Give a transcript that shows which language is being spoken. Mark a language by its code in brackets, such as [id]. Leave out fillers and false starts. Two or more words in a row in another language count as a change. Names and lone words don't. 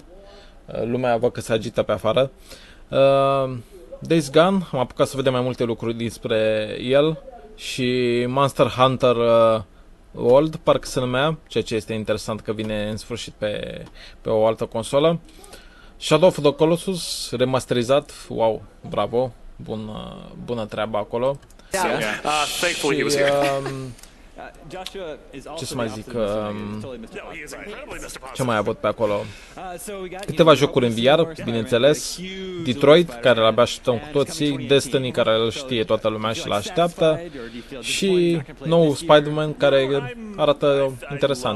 [ro] Lumea văd că se agită pe afară. Days Gone, am apucat să vedem mai multe lucruri despre el. Și Monster Hunter World, parcă se numea, ceea ce este interesant că vine în sfârșit pe o altă consolă. Shadow of the Colossus, remasterizat, wow, bravo, bună treabă acolo. [en] Thankfully he was here. [ro] Ce să mai zic, ce mai avut pe acolo? Câteva jocuri în VR, bineînțeles, Detroit, care l-abia așteptăm cu toții, Destiny, care îl știe toată lumea și l-așteaptă, și nou Spiderman, care arată interesant.